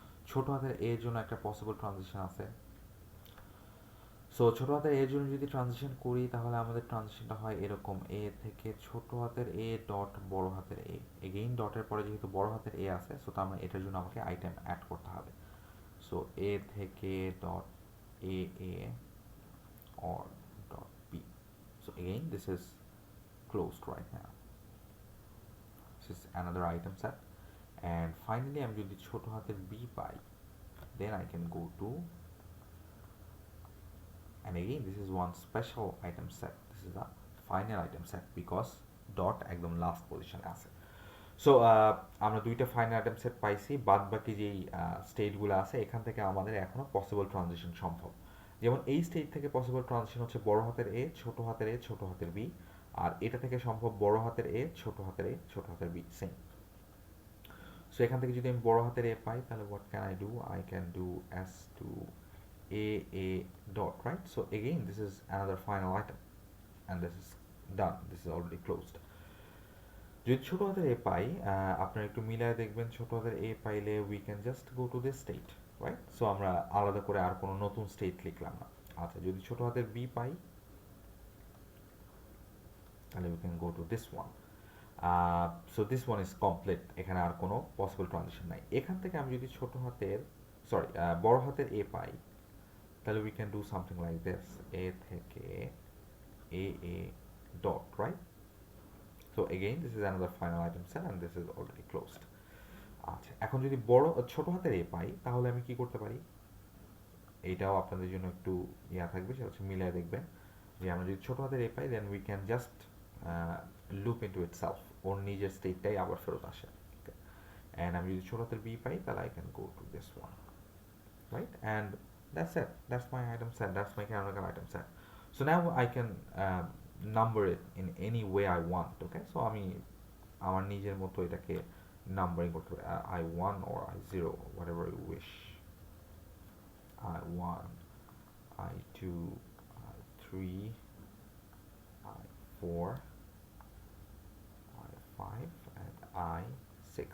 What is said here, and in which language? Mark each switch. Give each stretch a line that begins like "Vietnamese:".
Bangla: ছোট হাতের এর জন্য একটা পসিবল ট্রানজিশন আছে। সো ছোট হাতের এর জন্য যদি ট্রানজিশন করি তাহলে আমাদের ট্রানজিশনটা হয় এরকম, এ থেকে ছোট হাতের এ ডট বড় হাতের এ। এগেইন ডটের পরে যেহেতু বড় হাতের এ আছে, সো তার মানে এটার জন্য আমাকে আইটেম অ্যাড করতে হবে। সো এ থেকে dot A A
English: or dot b. So again this is closed right now. This is another item set. And finally
Bangla: আমি যদি ছোট হাতের b pi,
English: then I can go to, and again this is one special item set. This is the final item set because dot
Bangla: একদম last পজিশনে আছে। So আমরা দুইটা final item set পাইছি, বাদ বাকি যেই স্টেটগুলো আছে এখান থেকে আমাদের এখনো পসিবল ট্রানজিশন সম্ভব। যেমন এই স্টেট থেকে পসিবল ট্রানজিশন হচ্ছে বড় হাতের এ ছোট হাতের এ ছোট হাতের বি, আর এটা থেকে সম্ভব বড় হাতের এ ছোট হাতের এ ছোট হাতের বি, সেম। সো এখান থেকে যদি আমি বড় হাতের এ পাই তাহলে
English: What can I do? I can do S to A dot, right. So again this is another final item and this is done, this is already closed.
Bangla: যদি ছোট হাতের এ পাই, আপনারা একটু মিলায় দেখবেন, ছোট হাতের এ পাইলে
English: We can just go to this state, right.
Bangla: So আমরা আলাদা করে আর কোনো নতুন স্টেট লিখলাম না। আচ্ছা, যদি ছোট হাতের বি পাই তাহলে
English: We can go to this one.
Bangla: So
English: this one is complete,
Bangla: এখানে আর কোনো পসিবল ট্রানজিশন নাই। এখান থেকে আমি যদি ছোট হাতের বড় হাতের এ পাই তাহলে
English: we can do something like this,
Bangla: এ থেকে A dot, right.
English: So again this is another final item set and this is already closed.
Bangla: আচ্ছা, এখন যদি ছোট হাতের এ পাই তাহলে আমি কি করতে পারি, এইটাও আপনাদের জন্য একটু থাকবে, সেটা হচ্ছে মিলায় দেখবেন যে আমরা যদি ছোট হাতের এ পাই
English: then we can just loop into itself,
Bangla: ওর নিজের স্টেটটাই আবার ফেরত আসে।
English: and
Bangla: আমি যদি ছোট হাতের বি পাই তাহলে
English: I can go to this one, right. And that's it, that's my item set, that's my canonical item set. So now I can number it in any way I want, okay?
Bangla: So আমি আমার নিজের মতো এটাকে numbering করতে পারি,
English: I1 or I0 whatever you wish,
Bangla: I1 I2 I3 I4 I5 and I6.